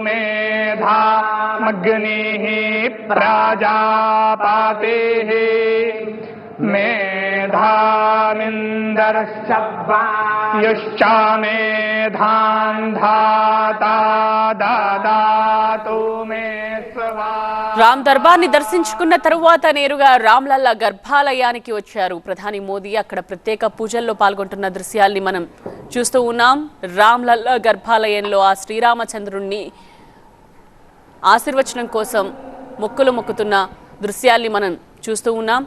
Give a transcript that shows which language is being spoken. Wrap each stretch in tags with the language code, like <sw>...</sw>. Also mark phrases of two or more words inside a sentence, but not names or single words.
<sa>मेधामग्निः प्रजापतिः मेधामिन्दर्शब्वायुश्च मेधां धाता ददातु मे स्वाहा।</sa> <te>రామ్ దర్బార్ని దర్శించుకున్న తరువాత నేరుగా రామ్లల్లా గర్భాలయానికి వచ్చారు ప్రధాని మోదీ. అక్కడ ప్రత్యేక పూజల్లో పాల్గొంటున్న దృశ్యాల్ని మనం చూస్తూ ఉన్నాం. రామ్లల్లా గర్భాలయంలో ఆ శ్రీరామచంద్రుణ్ణి ఆశీర్వచనం కోసం మొక్కులు మొక్కుతున్న దృశ్యాల్ని మనం చూస్తూ ఉన్నాం.</te>